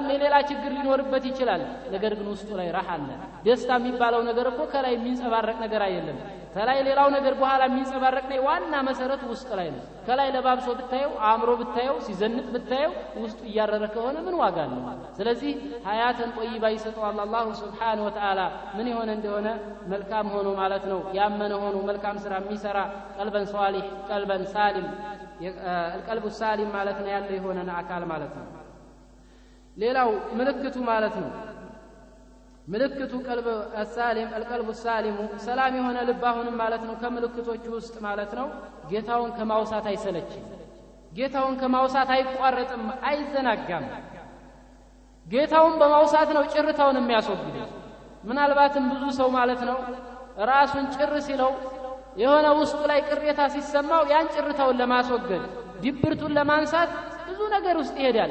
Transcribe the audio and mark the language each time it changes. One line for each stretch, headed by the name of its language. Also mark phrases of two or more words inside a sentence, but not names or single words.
Amharic: የሌላ ችግር ሊኖርበት ይችላል ነገር ግን ውስጡ ላይ ራህ አለ ደስታ የሚባለው ነገር እኮ ከላይ የሚንጸባረቅ ነገር አይደለም ከላይ ሌላው ነገር በኋላ የሚንጸባረቅ ነው ዋና መሰረቱ ውስጥ ላይ ነው ከላይ ለባብሶ ብታየው አምሮ ብታየው ሲዘንጥ ብታየው ውስጡ እያረረ ከሆነ ምን ዋጋ አለው ስለዚህ
Arabic: حياة طيبة
Amharic: ይሰጠዋል አላህ
Arabic: سبحانه وتعالى
Amharic: ምን ይሆነ እንደሆነ መልካም ሆኖ ማለት ነው ያመነ ሆኖ መልካም ስራ የሚሰራ
Arabic: قلبا صالحا قلبا سليما القلب السالم
Amharic: ማለት ነው ያለ የሆነ አካል ማለት ነው ሌላው ምልክቱ ማለት ነው ምልክቱ
Arabic: قلب السالم القلب السالم
Amharic: ሰላም የሆነ ልብ አሁንም ማለት ነው ከምልክቶቹ ውስጥ ማለት ነው ጌታውን ከማውሳት አይሰለችም ጌታውን ከማውሳት አይቋረጥም አይዘናጋም ጌታውን በማውሳት ነው ጭርታውን የሚያስወግደው ምናልባትም ብዙ ሰው ማለት ነው ራሱን ጭር ሲለው የሆነ ውስጡ ላይ ቅሬታ ሲሰማው ያን ጭርታውን ለማስወገድ ዲብርቱን ለማንሳት ብዙ ነገር ውስጥ ይሄዳል